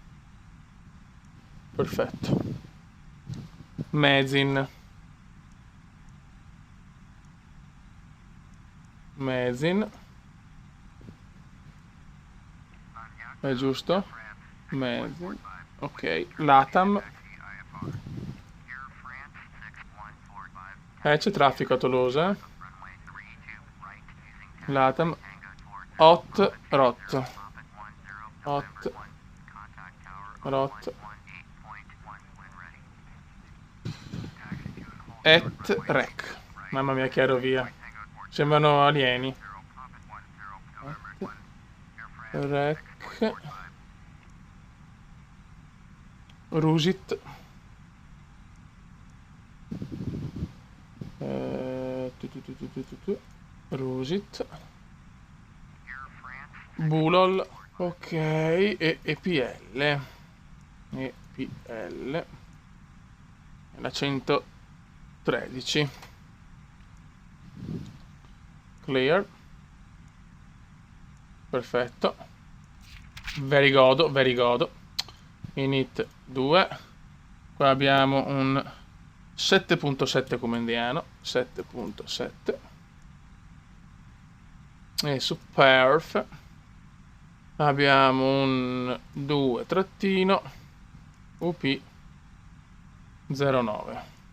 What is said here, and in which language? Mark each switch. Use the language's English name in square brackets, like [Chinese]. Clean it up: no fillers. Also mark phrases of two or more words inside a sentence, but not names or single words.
[Italian] Perfetto. Mezin è giusto? Mezin. Ok, Latam. C'è traffico a Tolosa. Latam. Hot Rot. Et Rec. Mamma mia che aerovia. Sembrano alieni. Rec. Rusit. Rusit. Bulol. Ok. E EPL. EPL. La 113. Clear. Perfetto. [English] Very good, very good. [Italian] Init 2. Qua abbiamo un 7.7 come indiano. 7.7. E su perf abbiamo un 2 trattino UP 09.